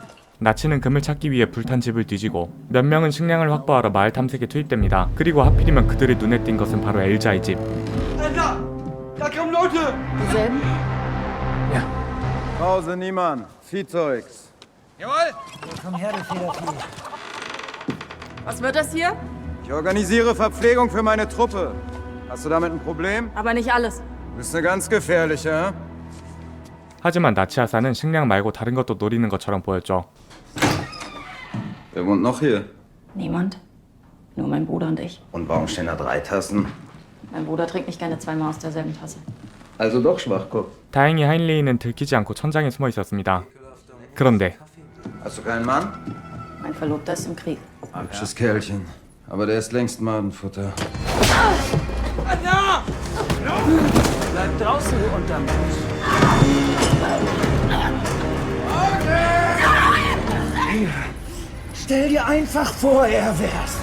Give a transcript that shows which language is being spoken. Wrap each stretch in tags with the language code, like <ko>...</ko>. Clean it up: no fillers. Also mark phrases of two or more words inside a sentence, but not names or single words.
<ko>나치는 금을 찾기 위해 불탄 집을 뒤지고 몇 명은 식량을 확보하러 마을 탐색에 투입됩니다. 그리고 하필이면 그들의 눈에 띈 것은 바로 엘자의 집.</ko> <de>Da kommen Leute! Dieselben? Pause, niemand. Viehzeugs. Jawohl! Komm her, du Federvieh. Was wird das hier? Ich organisiere Verpflegung für meine Truppe. Hast du damit ein Problem? Aber nicht alles. Bist eine ganz gefährliche, hä?</de> <ko>하지만 나치 하사는 식량 말고 다른 것도 노리는 것처럼 보였죠.</ko> <de>Wer wohnt noch hier? Niemand. Nur mein Bruder und ich. Und warum stehen da 3 Tassen? Mein Bruder trinkt nicht gerne zweimal aus derselben Tasse. Also doch Schwachkopf.</de> <ko>다행히 하인리는 들키지 않고 천장에 숨어 있었습니다. 그런데</ko> <de>Hast du keinen Mann? Mein Verlobter ist im Krieg. Hübsches Kerlchen. Aber der ist längst Madenfutter. Bleib draußen, du Untermensch. Stell dir einfach vor, er wär's.</de>